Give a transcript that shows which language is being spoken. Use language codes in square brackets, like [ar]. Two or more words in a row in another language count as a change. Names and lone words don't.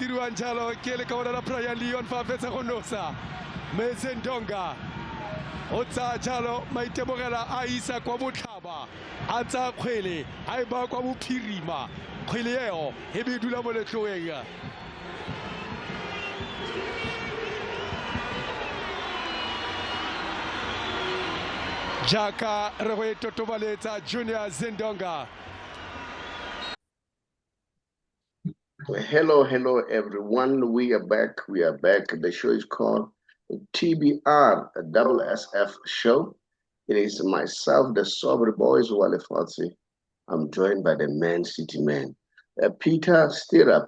[tn] diriwang jalo ke le ka bona Brian Leon fa fetsa go nosa Mezendonga o tsa jalo maitemogela a isa kwa botlhaba a tsa kgwele a e ba kwa bophirima kgwele eo e be dula mo letloweng jaka re go totobaletsa Junior Zendonga. [en] Hello everyone. We are back. The show is called TBR SSF Show. It is myself, the Saubrey Boyz Walefatshe. I'm joined by the Man City Man, Peter Stirrup.